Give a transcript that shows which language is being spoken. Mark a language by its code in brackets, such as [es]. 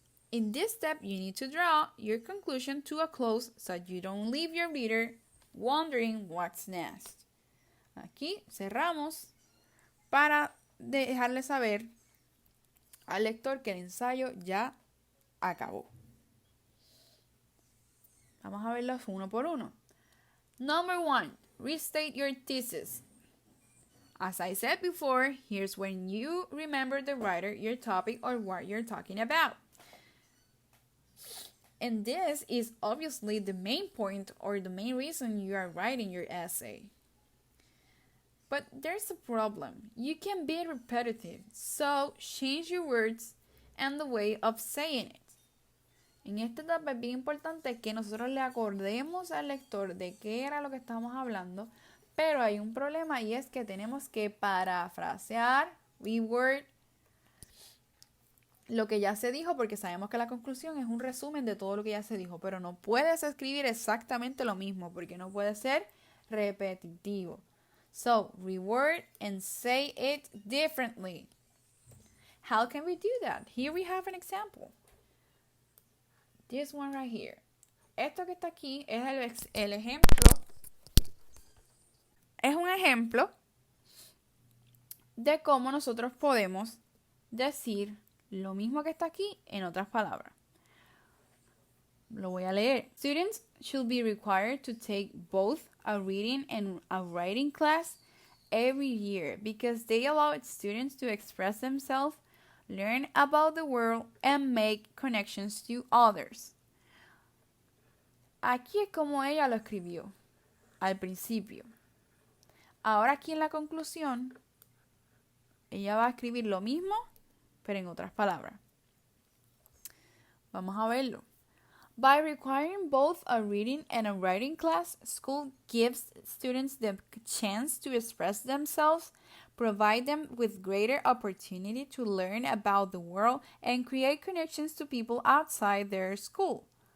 [en] In this step, you need to draw your conclusion to a close so that you don't leave your reader wondering what's next. [es] Aquí cerramos para dejarle saber al lector que el ensayo ya acabó. Vamos a verlos uno por uno. [en] Number 1, restate your thesis. As I said before, here's when you remember the writer, your topic, or what you're talking about. And this is obviously the main point or the main reason you are writing your essay. But there's a problem. You can be repetitive, so change your words and the way of saying it. [es] En esta etapa es bien importante que nosotros le acordemos al lector de qué era lo que estamos hablando, pero hay un problema y es que tenemos que parafrasear, reword, lo que ya se dijo, porque sabemos que la conclusión es un resumen de todo lo que ya se dijo, pero no puedes escribir exactamente lo mismo porque no puede ser repetitivo. [en] So, reword and say it differently. How can we do that? Here we have an example. This one right here. [es] Esto que está aquí es el ejemplo. Es un ejemplo de cómo nosotros podemos decir lo mismo que está aquí en otras palabras. Lo voy a leer. [en] Students should be required to take both a reading and a writing class every year because they allow students to express themselves, learn about the world, and make connections to others. [es] Aquí es como ella lo escribió al principio. Ahora aquí en la conclusión, ella va a escribir lo mismo, pero en otras palabras. Vamos a verlo. [en] By requiring both a reading and a writing class, school gives students the chance to express themselves, provide them with greater opportunity to learn about the world, and create connections to people outside their school.